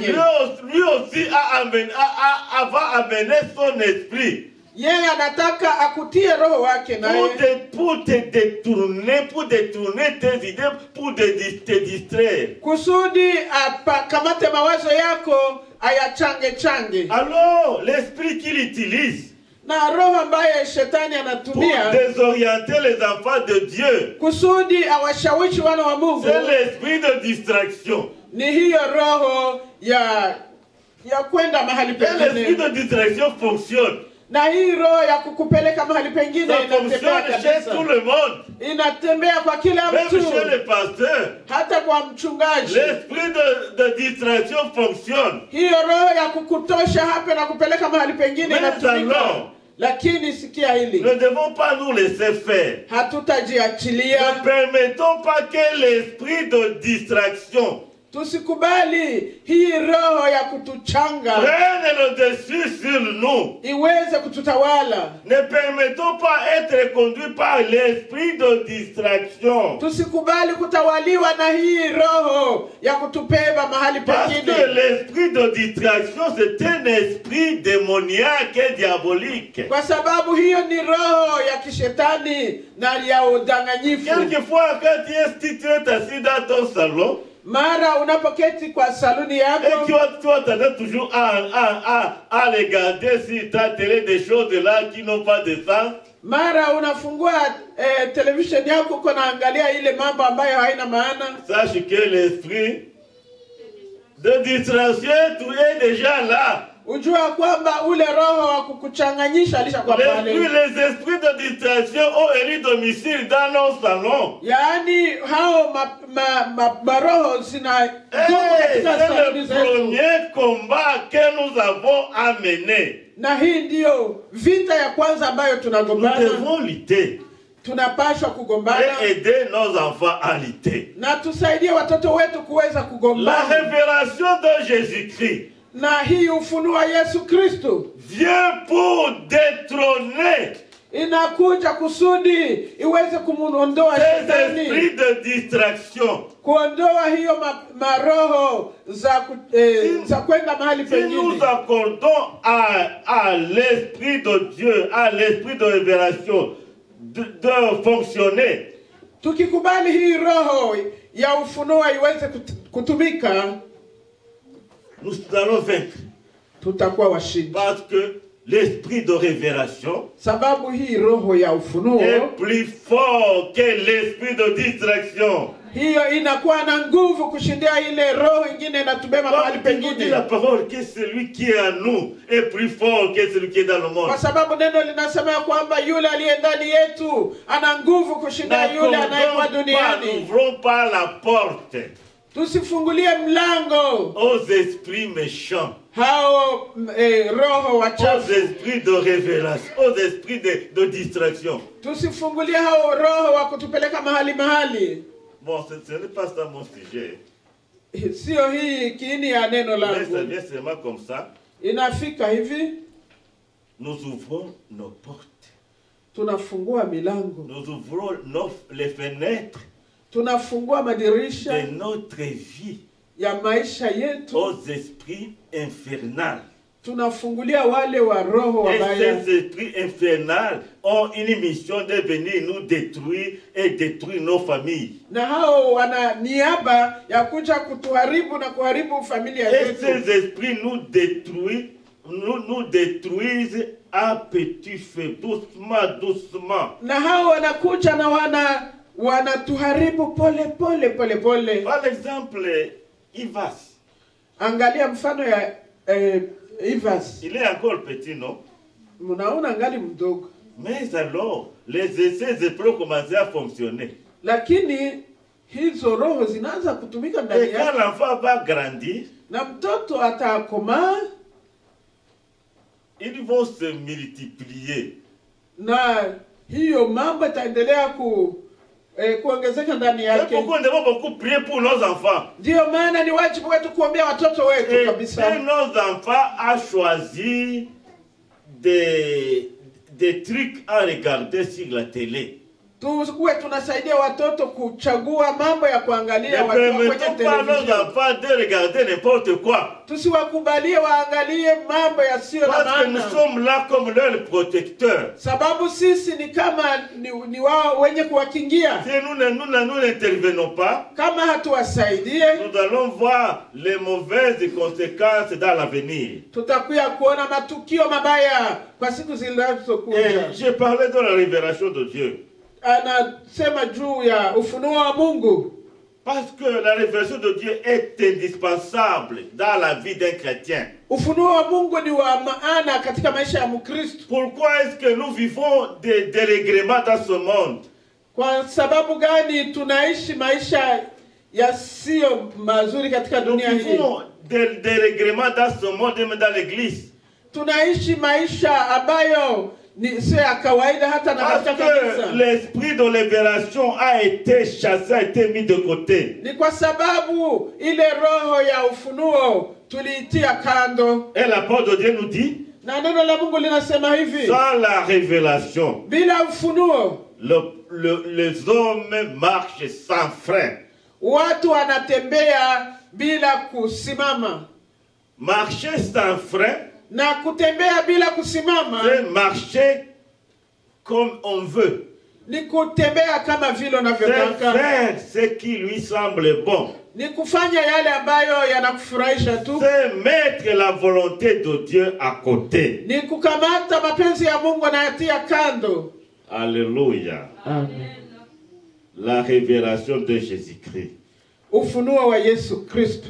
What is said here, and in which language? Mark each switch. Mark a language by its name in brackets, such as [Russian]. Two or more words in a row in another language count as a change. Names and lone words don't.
[French] Lui aussi va amener son esprit [Swahili] Yeye anataka akutie roho wake naye [French] pour te détourner tes idées, pour te distraire. [Swahili] kusudi kamate mawazo yako ayachange. [French] Alors, l'esprit qu'il utilise [Swahili] Na roho ambaye shetani [French] pour [Swahili] anatumia [French] désorienter les enfants de Dieu, [Swahili] kusudi awashawishi wana wa Mungu [French] c'est l'esprit de distraction. [Swahili] ni hiyo roho ya kwenda mahali [French] Et l'esprit [Swahili] pengine. [French] de distraction fonctionne. [Swahili] Na hii roho ya kukupeleka mahali pengine [French] ça [Swahili] inatembea [French] fonctionne chez tout [Swahili] kabisa. [French] le monde. [Swahili] Inatembea kwa kila [French] Même [Swahili] mtu, [French] chez les pasteurs. [Swahili] hata kwa mchungaji. [French] L'esprit de distraction fonctionne. [Swahili] Hiyo roho ya kukutosha hapa na kupeleka mahali pengine [French] Mais [Swahili] inatumika. [French] alors, [Swahili] Lakini sikia hili, [French] ne devons pas nous laisser faire. [Swahili] hatutajiachilia. [French] Ne permettons pas que l'esprit de distraction [Swahili] Tusikubali hii roho ya kutuchanga [French] prenne le dessus sur nous. [Swahili] iweze kututawala. [French] Ne permettons pas être conduits par l'esprit de distraction. [Swahili] Tusikubali kutawaliwa na hii roho ya kutupeba mahali [French] Parce que [Swahili] pengine, [French] l'esprit de distraction, c'est un esprit démoniaque et diabolique. [Swahili] kwa sababu hiyo ni roho ya kishetani na ya udanganyifu. [French] Quelquefois, quand tu es assis dans ton salon, [Swahili] Mara unapoketi kwa saluni [French] et [Swahili] yako, [French] tu attends toujours à regarder sur ta télé des choses là qui n'ont pas de sens. [Swahili] mara unafungua televisheni yako uko naangalia ile mambo ambayo haina maana. [French] Sache que l'esprit de distraction, tu es déjà là. [Swahili] Ujua kwamba ule roho wa kukuchanganyisha alishakuwa pale. [French] Les esprits de distraction ont élu domicile dans nos salons. [Swahili] Yaani hao maroho zina [French] C'est le premier combat que nous avons à mener. [Swahili] na hii ndiyo vita ya kwanza ambayo [French] Nous [Swahili] tunagombana. [French] devons lutter [Swahili] Tunapaswa kugombana [French] et aider nos enfants à lutter. [Swahili] na tusaidie watoto wetu kuweza [French] La [Swahili] kugombana. [French] révélation de Jésus-Christ [Swahili] Na hii ufunuo wa Yesu Kristo [French] vient pour détrôner [Swahili] inakuja kusudi iweze kumuondoa [French] ces [Swahili] shetani, [French] esprits de distraction. [Swahili] kuondoa hiyo maroho za kwenda mahali [French] Si nous [Swahili] pengine. [French] accordons à l'Esprit de Dieu, à l'Esprit de révélation de fonctionner, [Swahili] Tukikubali hii roho ya ufunuo iweze kutumika, [French] nous allons vaincre. [Swahili] tutakuwa washindi. [French] Parce que l'Esprit de révélation [Swahili] Sababu hii roho ya ufunuo [French] est plus fort que l'Esprit de distraction. [Swahili] hiyo inakuwa na nguvu kushindia ile roho ingine inatubeba mahali [French] Comme nous dit [Swahili] pengine, [French] la parole, que celui qui est en nous est plus fort que celui qui est dans le monde. [Swahili] kwa sababu neno linasema ya kwamba yule aliye ndani yetu ana nguvu kushindia yule anayekuwa duniani. [French] N'ouvrons pas la porte [Swahili] Tusifungulie mlango [French] aux esprits méchants, [Swahili] hao roho [French] aux [Swahili] wachafu. [French] esprits de révélation, aux esprits de distraction. [Swahili] Tusifungulie hao roho wa kutupeleka mahali. [French] Bon, ce n'est pas ça mon sujet. [Swahili] Sio hii kiini ya neno [French] Mais ça [Swahili] langu. [French] vient seulement comme ça. [Swahili] Inafika hivi, [French] Nous ouvrons nos portes. [Swahili] tunafungua milango, [French] Nous ouvrons les fenêtres [Swahili] tunafungua madirisha [French] de notre vie [Swahili] ya maisha yetu, [French] aux esprits infernaux. [Swahili] tunafungulia wale wa roho [French] Et [Swahili] wabaya. [French] ces esprits infernaux ont une mission de venir nous détruire et détruire nos familles. [Swahili] Na hao wana niaba ya kuja kutuharibu na kuharibu familia [French] Et [Swahili] zetu. [French] ces esprits nous détruisent à petit feu, doucement. [Swahili] Na hao wanakuja na wanatuharibu pole. [French] Par exemple, Ivas, [Swahili] Angalia mfano ya Ivas. [French] il est encore petit, non? [Swahili] Mnaona angali mdogo. [French] Mais alors, ces esprits ont commencé à fonctionner. [Swahili] Lakini hizo roho zinaanza kutumika [French] Et [Swahili] ndani [French] quand [Swahili] yake. [French] l'enfant va grandir, [Swahili] Na mtoto atakomaa [French] ils vont se multiplier. [Swahili] na hiyo mambo itaendelea kuongezeka ndani [French] C'est [Swahili] yake. [French] pourquoi nous devons beaucoup prier pour nos enfants. [Swahili] Ndio maana ni wajibu wetu kuombea watoto wetu [French] Et [Swahili] kabisa. [French] nos enfants a choisi des trucs à regarder sur la télé. [Swahili] Tuwe tunasaidia watoto kuchagua mambo ya [French] Ne [Swahili] kuangalia wakiwa kwenye [French] permettons pas à nos [Swahili] televisheni. [French] enfants de regarder n'importe quoi. [Swahili] Tusiwakubalie waangalie mambo yasiyo na [French] Parce que nous [Swahili] maana. [French] sommes là comme leurs protecteurs. [Swahili] Sababu sisi ni kama ni wao wenye kuwakingia. [French] Si nous n'intervenons pas, [Swahili] Kama hatuwasaidie, [French] nous allons voir les mauvaises conséquences dans l'avenir. [Swahili] tutakuya kuona matukio mabaya kwa siku zinazokuja. [French] Et j'ai parlé de la révélation de Dieu. [Swahili] Anasema juu ya ufunuo wa Mungu. [French] Parce que la révélation de Dieu est indispensable dans la vie d'un chrétien. [Swahili] Ufunuo wa Mungu ni wa maana katika maisha ya Mkristo. [French] Pourquoi est-ce que nous vivons des dérèglements dans ce monde? [Swahili] Kwa sababu gani tunaishi maisha yasiyo mazuri katika [French] Nous [Swahili] dunia hii? [French] vivons des dérèglements dans ce monde et même dans l'église. [Swahili] Tunaishi maisha ambayo ni sio ya kawaida hata na [French] Parce [Swahili] katika [French] que [Swahili] kanisa. [French] l'esprit de libération a été chassé, a été mis de côté. [Swahili] Ni kwa sababu ile roho ya ufunuo tuliitia kando. [French] Et la parole de Dieu nous dit, [Swahili] Na neno la Mungu linasema hivi, [French] sans la révélation, [Swahili] bila ufunuo [French] les hommes marchent sans frein. [Swahili] watu wanatembea bila kusimama. [French] Marcher sans frein, [Swahili] Na kutembea bila kusimama [French] c'est marcher comme on veut. [Swahili] ni kutembea kama vile [French] C'est [Swahili] unavyotaka. [French] faire ce qui lui semble bon. [Swahili] Ni kufanya yale ambayo yanakufurahisha tu. [French] C'est mettre la volonté de Dieu à côté. [Swahili] Ni kukamata mapenzi ya Mungu na yatia kando. [French] Alléluia. [Swahili] Amen. [French] La révélation de Jésus-Christ. [Swahili] Ufunuo wa Yesu Kristo.